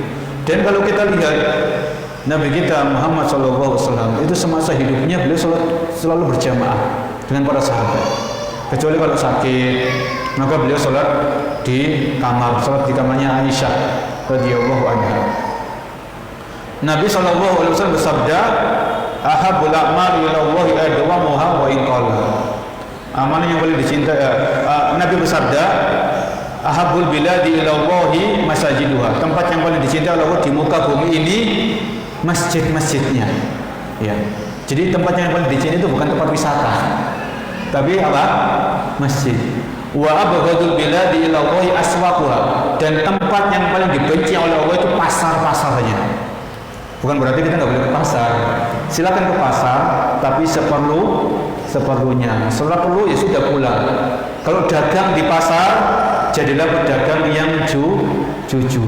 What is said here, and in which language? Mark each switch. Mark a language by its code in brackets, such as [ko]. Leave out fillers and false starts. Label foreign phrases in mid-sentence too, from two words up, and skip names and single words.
[id] Dan kalau kita lihat Nabi kita Muhammad SAW itu semasa hidupnya beliau selalu berjamaah dengan para sahabat. Kecuali kalau sakit, maka beliau sholat di kamar, sholat di kamarnya Aisyah [ar] رضي الله عنها. [id] Nabi SAW bersabda, [ar] أحب الأعمال إلى الله أدومها وإن قل. [id] Amal yang paling dicintai, Nabi bersabda, [ar] أحب البلاد إلى الله مساجدها. [id] Tempat yang paling dicintai oleh Allah di muka bumi ini masjid-masjidnya. Ya. Jadi tempat yang paling dicintai itu bukan tempat wisata, tapi apa? Masjid. [ar] وأبغض البلاد إلى الله أسواقها. [id] Dan tempat yang paling dibenci oleh Allah itu pasar-pasarnya. Bukan berarti kita nggak boleh ke pasar. Silakan ke pasar, tapi seperlunya. Setelah perlu ya sudah pulang. Kalau dagang di pasar, jadilah pedagang yang jujur.